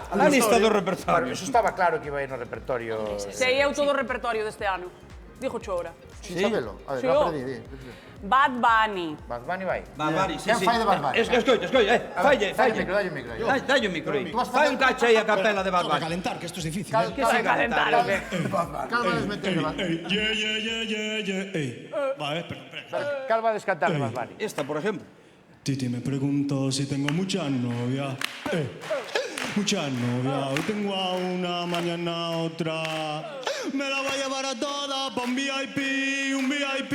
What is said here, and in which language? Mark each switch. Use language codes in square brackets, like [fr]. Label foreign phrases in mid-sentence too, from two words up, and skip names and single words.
[gl] A lista do Claro, repertorio. [es] eso estaba claro que iba [gl] aí no repertorio. Sei eu todo o repertorio deste ano. [es] Dijo Chora. [gl] Sin sabelo. A ver, [es] Sí, la oh. perdí. Bad Bunny. [gl] Bad Bunny vai. [es] Va, Mari, sí, [gl] Quen sí. fai de Bad Bunny? Escoita, Dalle falle. o micro aí. Dalle o micro aí. [es] Tú vas [gl] Fai facer- un cacho aí a capela de Bad Toca Bunny. [es] calentar, que esto es difícil. [gl] Que se calentar, o que? Cal vades meter de Bad Bunny? [es] Vale, espera. [gl] Cal vades cantar de Bad Bunny? [es] Esta, por ejemplo. Titi me preguntó si tengo muchas novias. Muchas novias. Hoy tengo a una, mañana a otra. Me la voy a llevar a todas pa' un VIP, un VIP.